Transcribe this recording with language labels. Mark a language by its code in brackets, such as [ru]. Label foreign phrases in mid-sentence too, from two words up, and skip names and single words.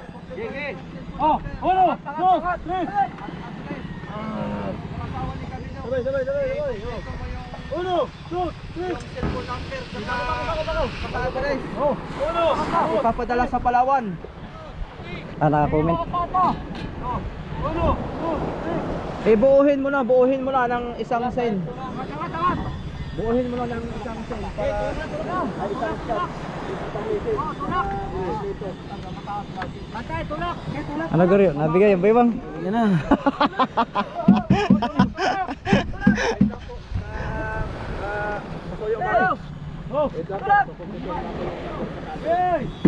[tl] Oh, uno, dos, tres. Uno, dos, tres. Ipapadala sa Palawan. Naka-comment. Uno, dos, tres. Buuhin mo na ng isang sen. Buuhin mo na ng isang sen para isang shot. Ano garo? Nabigay yung baybang. Yan na. [en] Oh, hey.